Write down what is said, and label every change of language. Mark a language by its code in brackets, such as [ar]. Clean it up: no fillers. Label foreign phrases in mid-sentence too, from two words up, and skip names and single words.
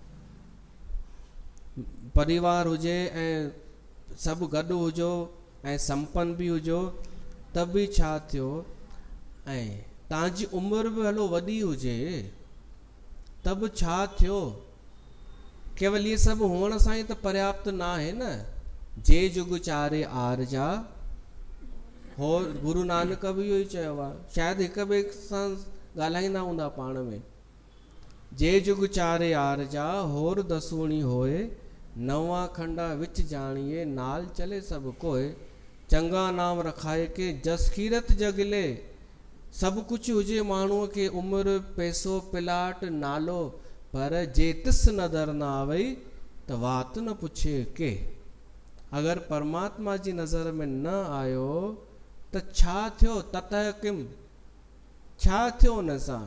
[sd] परिवार हुजे ऐं सभु गॾु हुजो ऐं संपन्न बि हुजो त बि छा थियो। ऐं तव्हांजी उमिरि बि हलो वॾी हुजे त बि छा थियो। केवल इहे सभु हुअण सां ई त पर्याप्त न आहे न। [pa] ਜੇ ਜੁਗ ਚਾਰੇ ਆਰ ਜਾ, [sd] हो गुरु नानक बि इहो ई चयो आहे। शायदि हिक ॿिए सां ॻाल्हाईंदा हूंदा पाण में। [pa] ਜੇ ਜੁਗ ਚਾਰੇ ਆਰ ਜਾ ਹੋਰ ਦਸੂਣੀ ਹੋਏ, ਨਵਾ ਖੰਡਾ ਵਿਚ ਜਾਨਿਏ ਨਾਲ ਚਲੇ ਸਬ ਕੋਇ। ਚੰਗਾ ਨਾਮ ਰਖਾਏ ਕੇ ਜਸ ਕੀਰਤ ਜਗਲੇ। [sd] सब कुछ हुजे माण्हूअ खे उमिरि पैसो प्लाट नालो, पर [pa] ਜੇ ਤਿਸ ਨਜ਼ਰ ਨ ਆਵਈ ਤ ਵਾਤ ਨ ਪੁਛੇ ਕੇ। [sd] अगर परमात्मा जी नज़र में न आयो त छा थियो। [sa] ततः किम, [sd] छा थियो हुन सां।